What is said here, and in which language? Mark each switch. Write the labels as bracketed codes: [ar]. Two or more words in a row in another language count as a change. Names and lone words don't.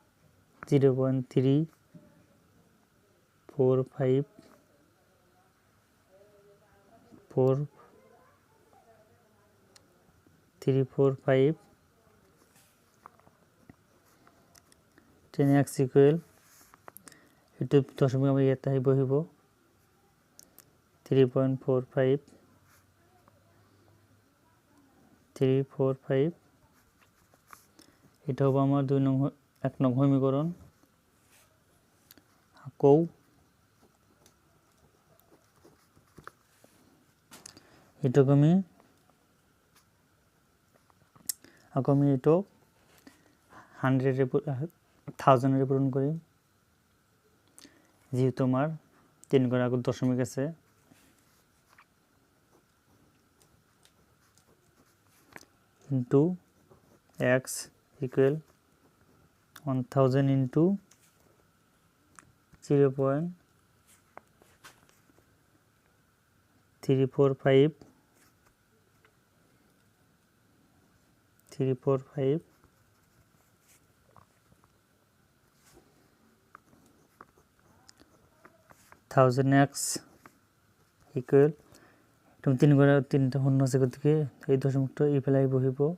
[en] 0.345 10x equal, [as] এটু দশমিক আমি ইয়াতে বহিব 3.45, এটা হবে আমার 1 নং সমীকরণ। আকৌ এটুক আমি এটু 1000 পূরণ করি, যেহেতু আমার 3 ঘর আগত দশমিক আছে। [en] into x equal 1000 into [as] 0.345 1000x ইকুয়াল, তুমি 3 ঘরে 3টা শূন্য আছে, গতিকে এই দশমিকটা এই ফেলাই বহিব